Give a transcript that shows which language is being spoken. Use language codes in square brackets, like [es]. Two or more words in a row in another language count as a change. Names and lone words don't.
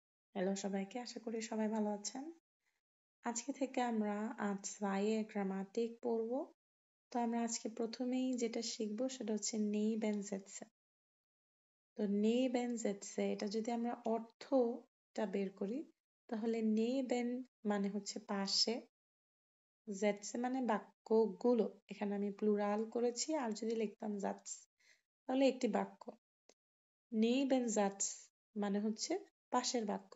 [bn] হ্যালো সবাইকে, আশা করি সবাই ভালো আছেন। আজকে থেকে আমরা আর্ট-2 গ্রামাটিক পড়ব। তো আমরা আজকে প্রথমেই যেটা শিখবো সেটা হচ্ছে [de] neben Sätze। [bn] তো [de] neben Sätze [bn] এটা যদি আমরা অর্থটা বের করি তাহলে neben মানে হচ্ছে পাশে, Sätze মানে বাক্যগুলো। এখানে আমি প্লুরাল করেছি, আর যদি লিখতাম Satz তাহলে একটি বাক্য। Nebensatz মানে হচ্ছে পাশের বাক্য।